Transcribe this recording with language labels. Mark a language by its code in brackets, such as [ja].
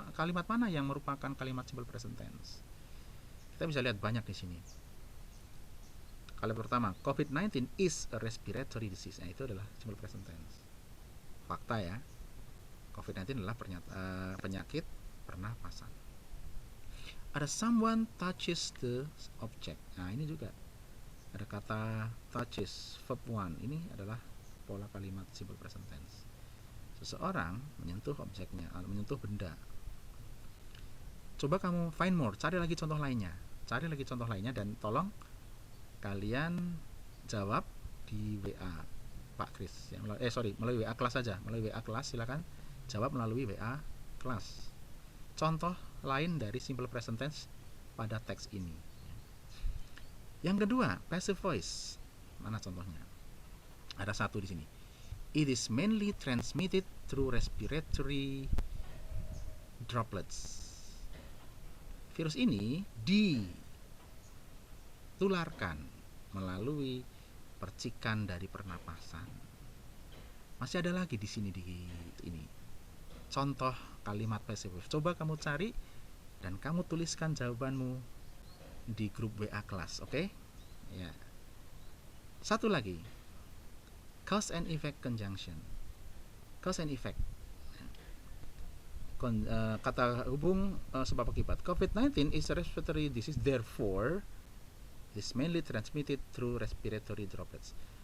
[id] Kalimat mana yang merupakan kalimat simple present tense? Kita bisa lihat banyak di sini. Kalimat pertama, [en] COVID-19 is a respiratory disease. [id] Nah, itu adalah simple present tense. Fakta ya. COVID-19 adalah penyakit pernapasan. Ada [en] someone touches the object. [id] Nah, ini juga ada kata touches, verb 1. Ini adalah pola kalimat simple present tense. Seseorang menyentuh objeknya, menyentuh benda. Coba kamu [en] find more, [id] cari lagi contoh lainnya. Dan tolong kalian jawab di WA Pak Kris. Melalui WA kelas saja. Melalui WA kelas silakan jawab melalui WA kelas. Contoh lain dari simple present tense pada teks ini. Yang kedua, passive voice. Mana contohnya? Ada satu di sini. [en] It is mainly transmitted through respiratory droplets. [id] Virus ini ditularkan melalui percikan dari pernapasan. Masih ada lagi di sini ini. Contoh kalimat passive voice. Coba kamu cari dan kamu tuliskan jawabanmu di grup WA kelas, oke? Ya. Satu lagi. [en] Cause and effect conjunction. Cause and effect. [id] Kata hubung sebab akibat. [en] COVID-19 is a respiratory disease, therefore is mainly transmitted through respiratory droplets.